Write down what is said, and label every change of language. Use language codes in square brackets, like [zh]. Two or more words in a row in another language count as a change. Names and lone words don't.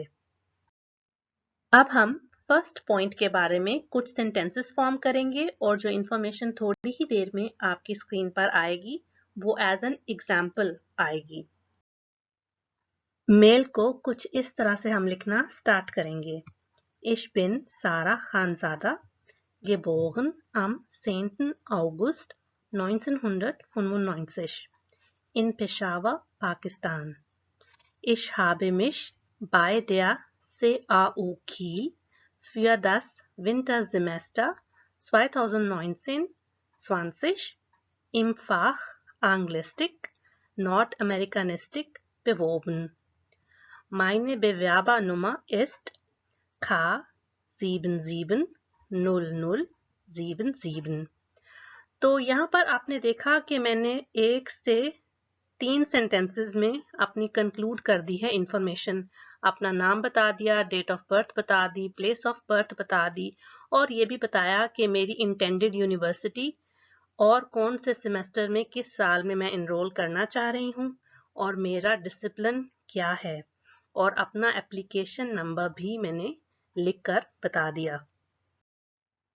[hi] अब हम [en] first point [hi] के बारे में कुछ सेंटेंसेस फॉर्म करेंगे और जो इंफॉर्मेशन थोड़ी ही देर में आपकी स्क्रीन पर आएगी वो [en] as an example [hi] आएगी। मेल को कुछ इस तरह से हम लिखना स्टार्ट करेंगे। [de] Ich bin Sarah Khanzada, geboren am 10. August 1995 in Peshawar, Pakistan. Ich habe mich bei der CAU Kiel für das Wintersemester 2019-20 im Fach Anglistik Nordamerikanistik beworben. Meine Bewerbernummer ist K770077। [hi] तो यहाँ पर आपने देखा कि मैंने 1 से 3 सेंटेंसेस में अपनी कंक्लूड कर दी है इंफॉर्मेशन। अपना नाम बता दिया, [en] date of birth [hi] बता दी, [en] place of birth [hi] बता दी, और ये भी बताया कि मेरी [en] intended university [hi] और कौन से सेमेस्टर में किस साल में मैं एनरोल करना चाह रही हूँ, और मेरा डिसिप्लिन क्या है, और अपना [en] application number [hi] भी मैंने लिखकर बता दिया।